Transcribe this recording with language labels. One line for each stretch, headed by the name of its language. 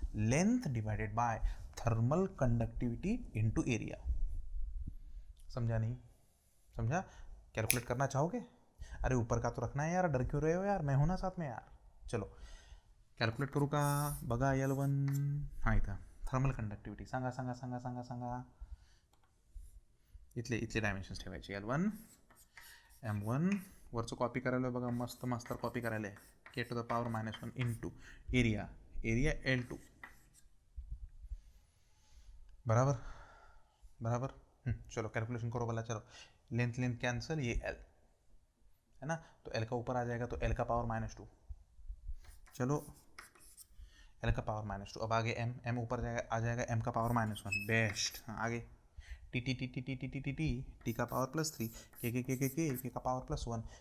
Hindi: Length divided by thermal conductivity into area. समझा नहीं समझा? कैलकुलेट करना चाहोगे? अरे ऊपर का तो रखना है यार, डर क्यों रहे हो यार, मैं हूं ना साथ में यार।
Marathi: चलो कॅल्क्युलेट करू का? बघा L1 हा इथं थर्मल कंडक्टिविटी सांगा सांगा सांगा सांगा सांगा इथले डायमेन्शन्स ठेवायचे L1 M1 वरचं कॉपी करायला बघा, मस्त मास्तर कॉपी करायला आहे K to the power -1 into area L2
Hindi: बराबर बराबर। चलो कैलकुलेशन करो भला। चलो लेंथ लेंथ कैंसिल, ये L है ना, तो L का ऊपर आ जाएगा तो L का पावर -2। चलो L का पावर -2। अब आगे M ऊपर जाएगा, आ जाएगा M का पावर -1। बेस्ट। हाँ आगे T का पावर +3, K का पावर +1।